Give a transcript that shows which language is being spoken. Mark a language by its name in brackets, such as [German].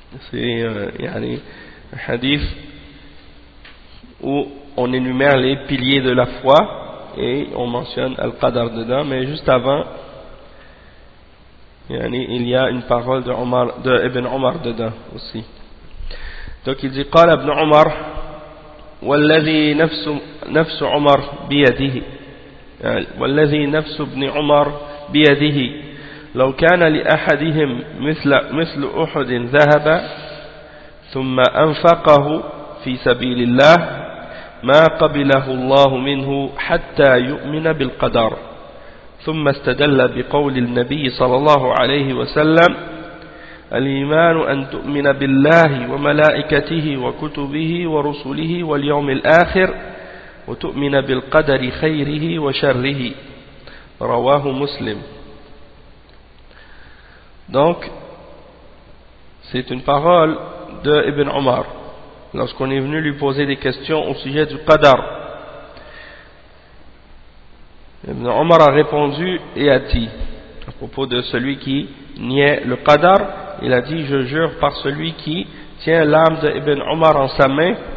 [French] C'est un hadith où on énumère les piliers de la foi et on mentionne Al-Qadar dedans, mais juste avant il y a une parole de Ibn Omar dedans aussi. Donc il dit [Arabic] قال ابن عمر والذي نفس عمر بيده والذي نفس ابن عمر بيده لو كان لأحدهم مثل أحد ذهب ثم أنفقه في سبيل الله ما قبله الله منه حتى يؤمن بالقدر. ثم استدل بقول النبي صلى الله عليه وسلم الإيمان أن تؤمن بالله وملائكته وكتبه ورسله واليوم الآخر وتؤمن بالقدر خيره وشره. رواه مسلم. [French] Donc c'est une parole de Ibn Omar lorsqu'on est venu lui poser des questions au sujet du qadar. Ibn Omar a répondu et a dit à propos de celui qui niait le qadar, il a dit: je jure par celui qui tient l'âme de Ibn Omar en sa main,